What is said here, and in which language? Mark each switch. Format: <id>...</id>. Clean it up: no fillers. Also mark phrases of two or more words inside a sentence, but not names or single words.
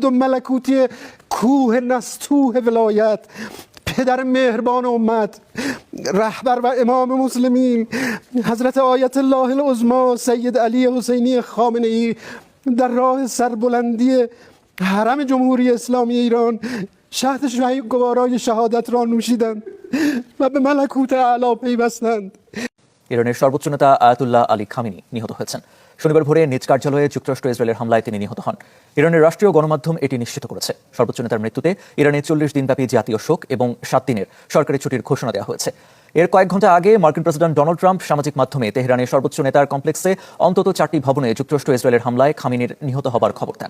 <fa>و ملکوتی کوه نستوه ولایت، پدر مهربان امت، رهبر و امام مسلمین حضرت آیت الله العظما سید علی حسینی خامنه‌ای در راه سربلندی حرم جمهوری اسلامی ایران شهد گوارای شهادت را نوشیدند و به ملکوت اعلی پیوستند.</fa> <bn>ইরানের সর্বোচ্চ নেতা আয়াতুল্লাহ আলী খামেনি নিহত হয়েছেন। শনিবার ভোরে নিজ কার্যালয়ে যুক্তরাষ্ট্র ইসরায়েলের হামলায় তিনি নিহত হন। ইরানের রাষ্ট্রীয় গণমাধ্যম এটি নিশ্চিত করেছে। সর্বোচ্চ নেতার মৃত্যুতে ইরানে 40 দিনব্যাপী জাতীয় শোক এবং 7 দিনের সরকারি ছুটির ঘোষণা দেওয়া হয়েছে। এর কয়েক ঘন্টা আগে মার্কিন প্রেসিডেন্ট ডোনাল্ড ট্রাম্প সামাজিক মাধ্যমে তেহরানের সর্বোচ্চ নেতার কমপ্লেক্সে অন্তত 4টি ভবনে যুক্তরাষ্ট্র ইসরায়েলের হামলায় খামেনির নিহত হবার খবর দেন।</bn>